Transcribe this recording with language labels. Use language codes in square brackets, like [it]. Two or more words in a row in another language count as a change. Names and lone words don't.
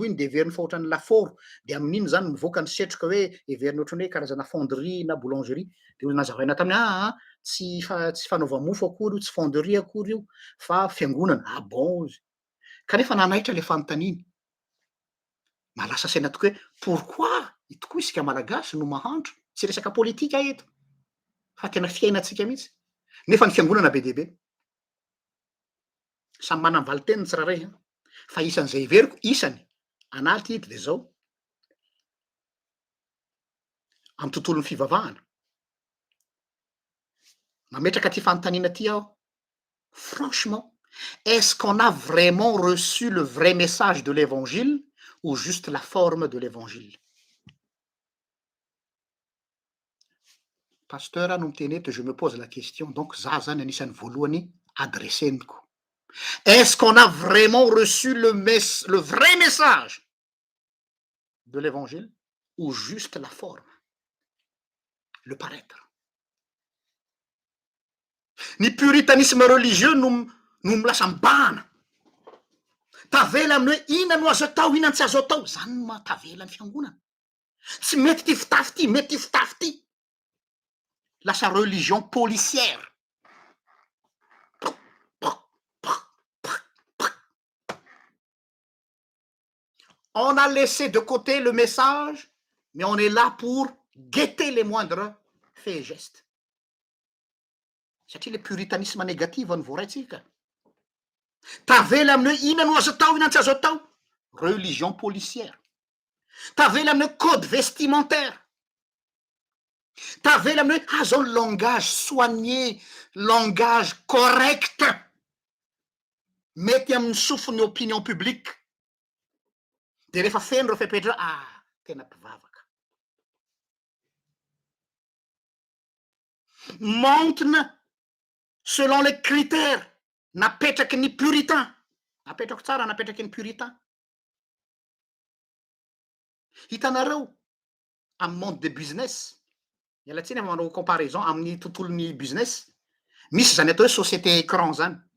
[mg] iny de veriny fa ohatrany laforo de amin'iny zany mivoaka ny setroka hoe everiny ohatrany hoe karazana fonderie na boulangerie de nazavaina taminy tsy fanaova mofo akory io tsy fonderie akory io fa fiangonana bon izy kanefa nanaitra le fanotaniny malasa saina tokoa hoe pourquoi tokoa isika malagasy no mahandro tsy resaka politika eto fa tena fiainatsika mihitsy nefa ny fiangonana be deaibe samy mana ny valiteniny tsiraray fa isan'izay iveriko isany anaty ity de zao amy tontolon'ny fivavahana mametraka ty fantanina ty aho [fr] franchement est-ce qu'on a vraiment reçu le vrai message de l'évangile ou juste la forme de l'évangile [mg] pasteur no miteny eto [fr] je me pose la question [mg] donc za zany anisan'ny voalohany adresseniko [fr] est-ce qu'on a vraiment reçu le vrai message de l'évangile ou juste la forme le paraître [mg] ny [fr] puritanisme religieux [mg] no milasa mibahana tavela aminy hoe ina no azo atao ina tsy azo atao zany no mahatavela ny fiangonana tsy mety ty fitafy ty mety ty fitafy ty lasa [fr] religion policière on a laissé de côté le message mais on est là pour guetter les moindres faits et gestes satria le puritanisme négative [mg] ny voaraitsika tavela aminy hoe ina no azo atao ina tsy azo atao [fr] religion policière [mg] tavela aminy hoe [fr] code vestimentaire [mg] tavela aminy hoe zao [fr] le langage soigné langage correct [mg] mety amin'ny sofiny [fr] opinion publique [mg] de rehefa feno reo fepetra tena mpivavaka mentona [fr] selon les critères [mg] napetraky ny puritain napetrako tsara napetraky ny puritain hitanareo amy [fr] monde de business [mg] mialatsiny manao comparaison amin'ny tontolon'ny business misy zany atao hoe [fr] société écran [mg] zany